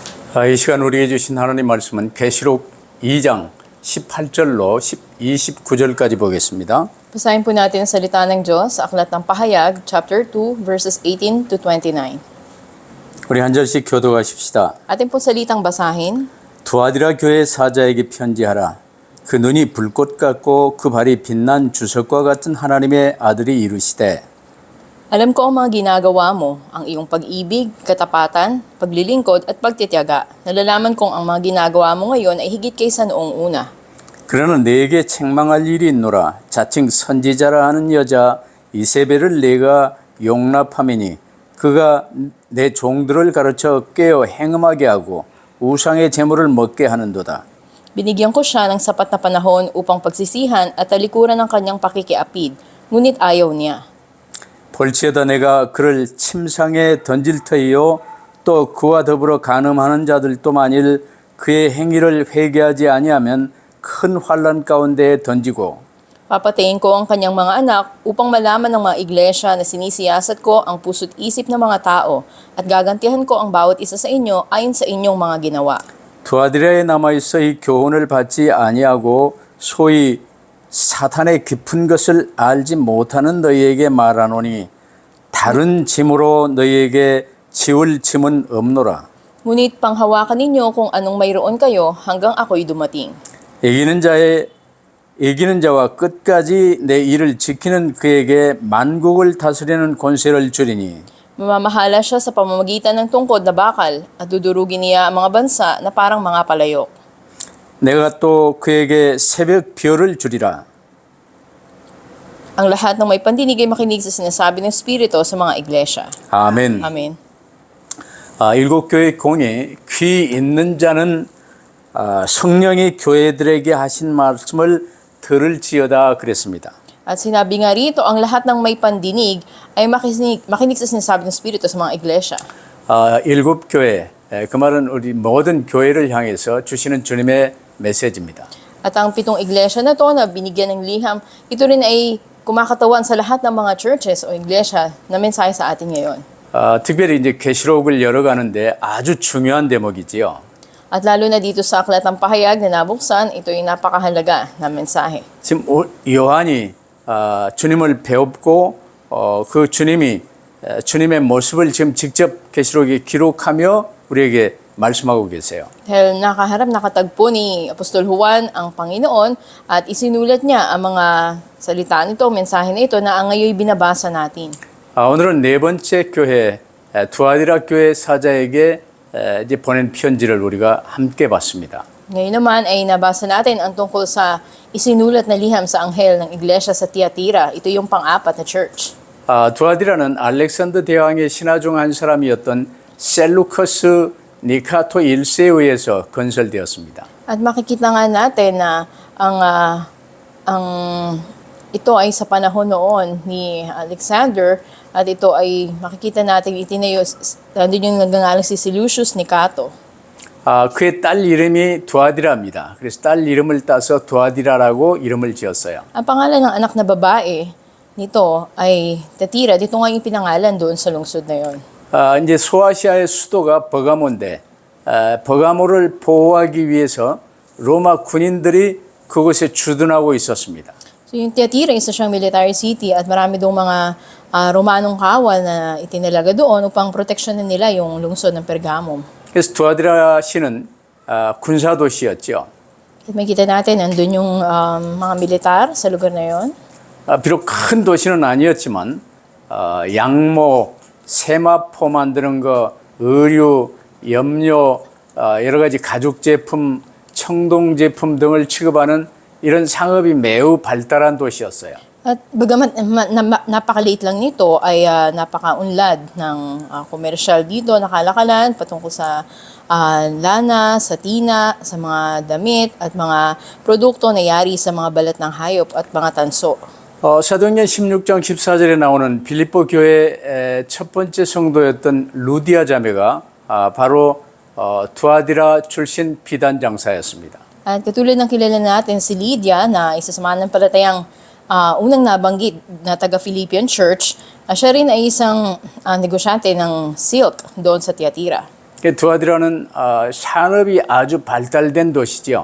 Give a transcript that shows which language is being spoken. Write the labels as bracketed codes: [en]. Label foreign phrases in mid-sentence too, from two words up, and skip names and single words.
[ko] 이 시간 우리에게 주신 하나님 말씀은 계시록 2장 18절로 29절까지 보겠습니다. [tl] Basahin po natin ang salita ng Diyos sa Aklat ng Pahayag, [en] chapter 2, verses 18 to 29. [ko] 우리 한 절씩 교도하십시다. [tl] Atin po salitang basahin. [ko] 두아디라 교회 사자에게 편지하라. 그 눈이 불꽃 같고 그 발이 빛난 주석과 같은 하나님의 아들이 이르시되 [tl] Alam ko ang mga ginagawa mo, ang iyong pag-ibig, katapatan, paglilingkod at pagtitiyaga. Nalalaman kong ang mga ginagawa mo ngayon ay higit kaysa noong una. [ko] 그러나 내게 책망할 일이 있노라. 자칭 선지자라 하는 여자 이세벨을 내가 용납함이니 그가 내 종들을 가르쳐 깨어 행음하게 하고 우상의 제물을 먹게 하는도다. [tl] Binigyan ko siya ng sapat na panahon upang pagsisihan at talikuran ng kanyang pakikiapid, ngunit ayaw niya. [ko] 볼지어다 내가 그를 침상에 던질 터이요 또 그와 더불어 간음하는 자들도 만일 그의 행위를 회개하지 아니하면 큰 환난 가운데에 던지고 [tl] Papatayin ko ang kanyang mga anak upang malaman ng mga iglesia na sinisiyasat ko ang puso't isip ng mga tao at gagantihan ko ang bawat isa sa inyo ayon sa inyong mga ginawa. [ko] 두아디라에 남아있어 이 교훈을 받지 아니하고 소위 사탄의 깊은 것을 알지 못하는 너희에게 말하노니 다른 짐으로 너희에게 지울 짐은 없노라. [tl] Ngunit panghawakan ninyo kung anong mayroon kayo hanggang ako'y dumating. [ko] 이기는 자와 끝까지 내 일을 지키는 그에게 만국을 다스리는 권세를 주리니 [tl] Mamamahala siya sa pamamagitan ng tungkod na bakal at dudurugin niya ang mga bansa na parang mga palayok. [ko] 내가 또 그에게 새벽 별을 주리라. [tl] Ang lahat ng may pandinig ay makinig sa sinasabi ng Espiritu sa mga iglesia. [ko] 아멘. [tl] Amen. [ko] 일곱 교회 공이 귀 있는 자는 성령이 교회들에게 하신 말씀을 들을지어다 그랬습니다. [tl] At sinabi nga rito, ang lahat ng may pandinig ay makinig sa sinasabi ng Espiritu sa mga iglesia. [ko] 일곱 교회, 그 말은 우리 모든 교회를 향해서 주시는 주님의 메시지입니다. [tl] At ang pitong iglesia na to na binigyan ng liham, ito rin ay kumakatawan sa lahat ng mga churches o iglesia na mensahe sa atin ngayon. [ko] 특별히 이제 계시록을 열어가는데 아주 중요한 대목이지요. [tl] At lalo na dito sa Aklat ng Pahayag na nabuksan, ito ay napakahalaga na mensahe. [ko] 지금 요한이 주님을 배웠고 그 주님의 모습을 지금 직접 계시록에 기록하며 우리에게 말씀하고 계세요. [tl] Dahil nakatagpo ni Apostol Juan ang Panginoon at isinulat niya ang mga salita nito, mensahe na ito na ang ngayon binabasa natin. [ko] 오늘은 네 번째 교회 두아디라 교회 사자에게 이제 보낸 편지를 우리가 함께 봤습니다. [tl] Ngayon naman ay nabasa natin ang tungkol sa isinulat na liham sa anghel ng iglesia sa Tiatira. Ito yung pang-apat na church. [ko] 두아디라는 알렉산더 대왕의 신하 중 한 사람이었던 셀루커스 니카토 1세에 의해서 건설되었습니다. [tl] At makikita nga natin na ito ay sa panahon noon ni Alexander at ito ay makikita natin itinayo doon yung nagngangalang si Seleucus Nicator. [ko] 그의 딸 이름이 두아디라입니다. 그래서 딸 이름을 따서 두아디라라고 이름을 지었어요. [tl] Ang pangalan ng anak na babae nito ay Tiatira. Dito nga yung pinangalan doon sa lungsod na yon. [ko] 이제 소아시아의 수도가 버가모인데 버가모를 보호하기 위해서 로마 군인들이 그곳에 주둔하고 있었습니다. [tl] So yung Tiatira, isa siyang military city at marami doong mga Romanong kawal na itinalaga doon upang proteksyonan nila yung lungsod ng Pergamum. [ko] 그래서 두아디라 시는 군사 도시였죠. [tl] At makikita natin, nandun yung mga militar sa lugar na yon. [ko] 비록 큰 도시는 아니었지만 양모, 세마포 만드는 거, 의류, 염료, 여러 가지 가죽 제품, 청동 제품 등을 취급하는 이런 상업이 매우 발달한 도시였어요. [tl] At bagamat napakaliit lang nito ay napakaunlad ng komersyal dito, nakalakalan patungkol sa lana, sa tina, sa mga damit at mga produkto na yari sa mga balat ng hayop at mga tanso. [ko] 사도행전 16장 14절에 나오는 빌립보 교회의 첫 번째 성도였던 루디아 자매가 바로 두아디라 출신 비단 장사였습니다. [tl] At katulad ng kilala natin si Lydia na isa sa mananampalatayang unang nabanggit na taga-Philippian Church, siya rin ay isang negosyante ng silk doon sa Tiatira. [ko] 두아디라는 산업이 아주 발달된 도시죠.